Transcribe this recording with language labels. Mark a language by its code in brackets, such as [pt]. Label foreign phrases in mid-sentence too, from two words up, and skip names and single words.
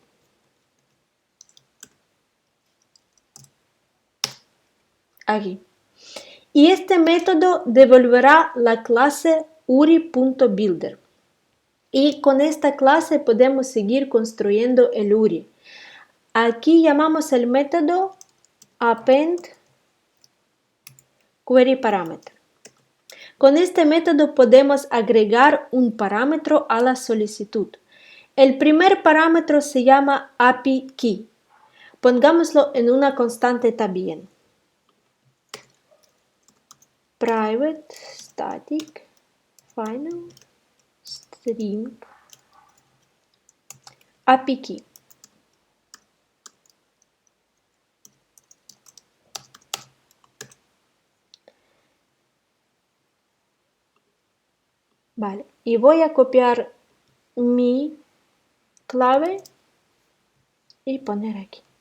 [es] Aquí. Y este método devolverá la clase uri.builder. Y con esta clase podemos seguir construyendo el URI. Aquí llamamos el método [en] append query parameter. [es] Con este método podemos agregar un parámetro a la solicitud. El primer parámetro se llama [en] API key. [es] Pongámoslo en una constante también. [en] Private static final string API key. [es] Vale, y voy a copiar mi clave y poner aquí.